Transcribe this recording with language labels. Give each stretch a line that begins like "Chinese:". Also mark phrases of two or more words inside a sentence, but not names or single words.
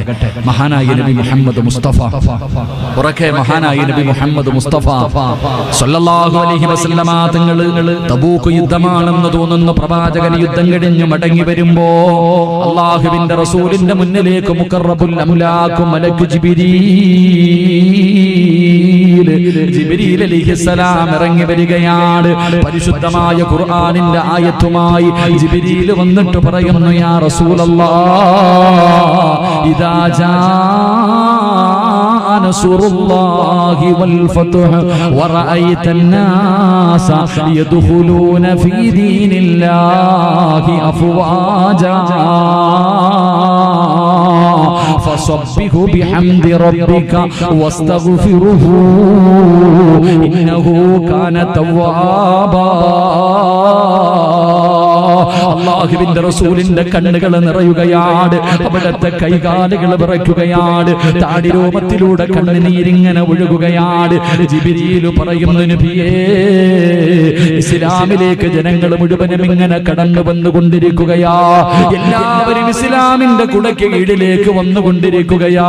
Malayalam: മഹാനായ നബി മുഹമ്മദ് മുസ്തഫ, ഉറക്കെ മഹാനായ നബി മുഹമ്മദ് മുസ്തഫ
Arabic: صلى الله عليه وسلم
Malayalam: തങ്ങൾ തബൂക്ക് യുദ്ധമാണെന്ന് തോന്നുന്ന പ്രവാചകൻ യുദ്ധം കഴിഞ്ഞ് മടങ്ങി വരുമ്പോ അല്ലാഹുവിന്റെ റസൂലിന്റെ മുന്നിലേക്ക്
Arabic: مقرب الأملاك
Malayalam: മലക്ക്
Arabic: جبريل عليه السلام
Malayalam: ഇറങ്ങി വരികയാണ്. പരിശുദ്ധമായ ഖുർആനിന്റെ ആയത്തുമായി ജിബ്രീൽ വന്നിട്ട് പറയുന്നു,
Arabic: يا رسول الله إذا جاء نصر الله والفتح ورأيت الناس يدخلون في دين الله أفواجا فصبه بحمد ربك واستغفره إنه كان توابا.
Malayalam: അല്ലാഹുവിന്റെ റസൂലിന്റെ കണ്ണുകൾ നിറയുകയാണ്, അവിടുത്തെ കൈകാലുകൾ വിറയ്ക്കുകയാണ്, താടിരോമത്തിലൂടെ കണ്ണുനീരിങ്ങനെ ഒഴുകുകയാണ്. ജിബ്രീൽ പറയുന്നു, നബിയേ, ഇസ്ലാമിലേക്ക് ജനങ്ങൾ മുഴുവനും ഇങ്ങനെ കടന്നു വന്നുകൊണ്ടിരിക്കുകയാ, എല്ലാവരും ഇസ്ലാമിന്റെ കുടയ്ക്ക് കീഴിലേക്ക് വന്നുകൊണ്ടിരിക്കുകയാ.